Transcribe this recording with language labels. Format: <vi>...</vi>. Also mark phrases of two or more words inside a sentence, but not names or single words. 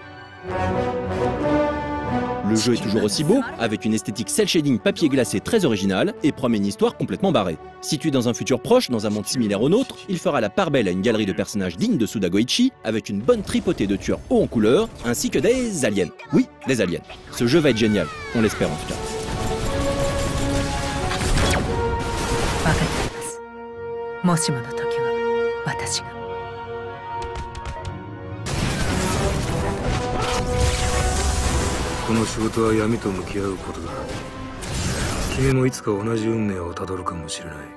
<fr>Le jeu est toujours aussi beau, avec une esthétique cel shading papier glacé très originale et promet une histoire complètement barrée. Situé dans un futur proche, dans un monde similaire au nôtre, il fera la part belle à une galerie de personnages dignes de Suda Goichi, avec une bonne tripotée de tueurs hauts en couleur, ainsi que des aliens. Oui, des aliens. Ce jeu va être génial, on l'espère en tout cas.</fr> <ja>分かっています。もしもの時は私が。この仕事は闇と向き合うことだ。君もいつか同じ運命をたどるかもしれない。</ja>